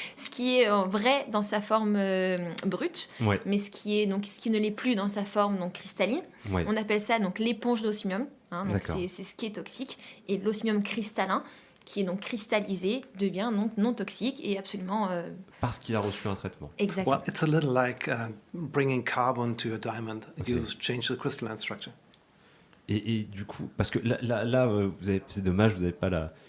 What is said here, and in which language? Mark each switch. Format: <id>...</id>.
<fr>Ce qui est vrai dans sa forme brute, mais ce qui ne l'est plus dans sa forme donc, cristalline. Ouais. On appelle ça donc l'éponge d'osmium. Donc c'est ce qui est toxique. Et l'osmium cristallin, qui est donc cristallisé, devient donc non toxique et absolument... Parce qu'il a reçu un traitement. Exactement.</fr> <en>Well, it's a little like bringing carbon to a diamond. You change the crystalline structure.</en> <fr>Et du coup, parce que là c'est dommage, vous n'avez pas la.</fr>